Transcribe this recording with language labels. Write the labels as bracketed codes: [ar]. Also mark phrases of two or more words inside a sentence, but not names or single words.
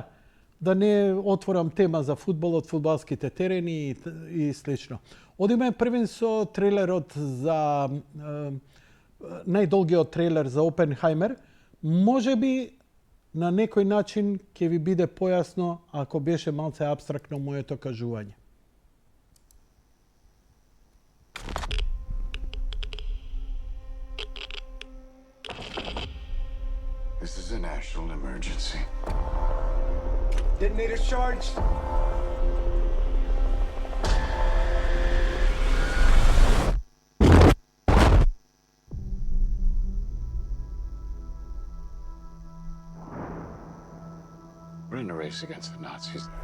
[mk] Да не отворам тема за фудбалот, фудбалските терени и слично. Одиме првен со трейлерот за најдолгиот трейлер за Опенхаймер. Може би на некој начин ќе ви биде појасно ако беше малце апстрактно моето кажување. [en] This is a national emergency. Detonators charged. We're in a race against the Nazis.